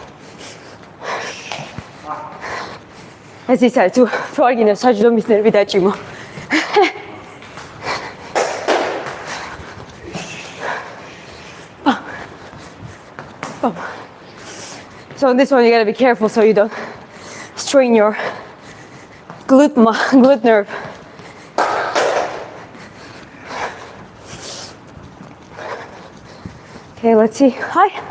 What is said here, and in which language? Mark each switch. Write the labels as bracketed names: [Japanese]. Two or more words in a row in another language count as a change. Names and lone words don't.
[Georgian] ეს ის არის, თუ არ გინდა საჯდო მის ნერვი დაჭიმო. [English] So on this one you gotta be careful so you don't strain your glute nerve. Okay, let's see. Hi.